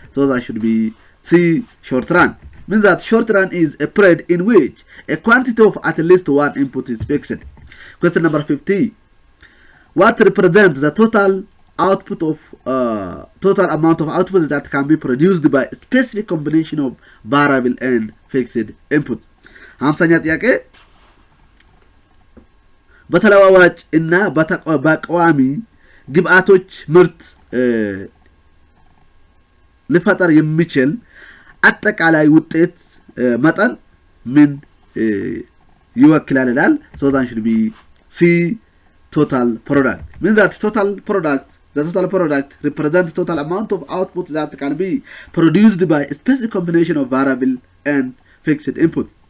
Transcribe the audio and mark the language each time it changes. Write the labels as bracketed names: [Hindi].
[English] So that should be C, short run. Means that short run is a period in which a quantity of at least one input is fixed. Question number 50. What represents the total output of total amount of output that can be produced by a specific combination of variable and fixed input? [Amharic] 50ኛ ጥያቄ በተለዋዋጭ እና በቋሚ ግብአቶች ምርት ሊፈጠር የሚችል አጠቃላይ ውጤት መጠን ምን ይወክላል ይላል። [English] so that should be C total product means that the total product represents the total amount of output that can be produced by a specific combination of variable and fixed input.